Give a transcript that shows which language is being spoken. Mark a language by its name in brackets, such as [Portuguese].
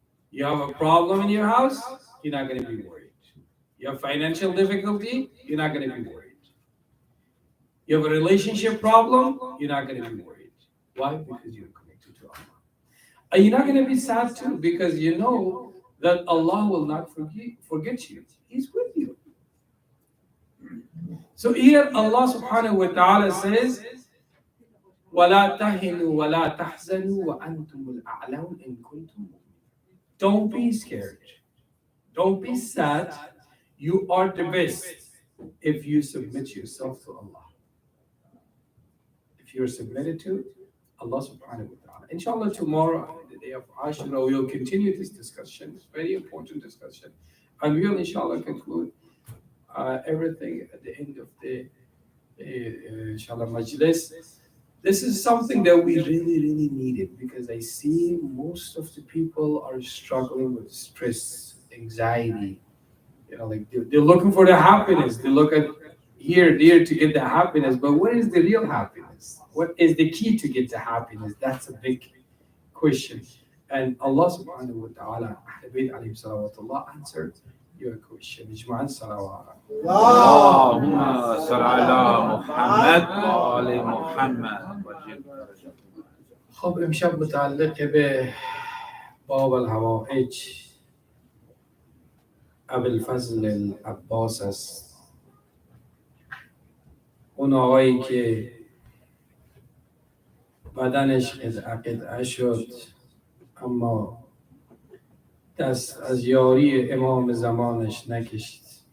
[English] You have a problem in your house, you're not going to be worried. You have financial difficulty, you're not going to be worried. You have a relationship problem, you're not going to be worried. Why? Because you're connected to Allah. And you're not going to be sad too because you know that Allah will not forget you. He's with you. So here Allah subhanahu wa ta'ala says, [Arabic] وَلَا تَهِنُوا وَلَا تَحْزَنُوا وَأَنْتُمُ الْأَعْلَوْنَ إِن كُنتُم مُؤْمِنِينَ. [English] Don't be scared. Don't be sad. You are the best if you submit yourself to Allah. If you're submitted to Allah subhanahu wa ta'ala. Inshallah, tomorrow, the day of Ashura, we'll continue this discussion. It's a very important discussion. And we'll, inshallah, conclude everything at the end of the inshallah majlis. This is something that we really, really needed because I see most of the people are struggling with stress, anxiety. Like they're looking for the happiness. They look at here, there to get the happiness. But what is the real happiness? What is the key to get the happiness? That's a big question. And Allah subhanahu wa ta'ala, Habib alayhi salawatullah, answered your question. [Arabic] Ijma'an salawat. اللهم صل على محمد وآل محمد. [Persian] خب امشب متعلق به باب الحوائج ابوالفضل العباس است. اون آقایی که بدنش قطعه شد اما دست از یاری امام زمانش نکشید.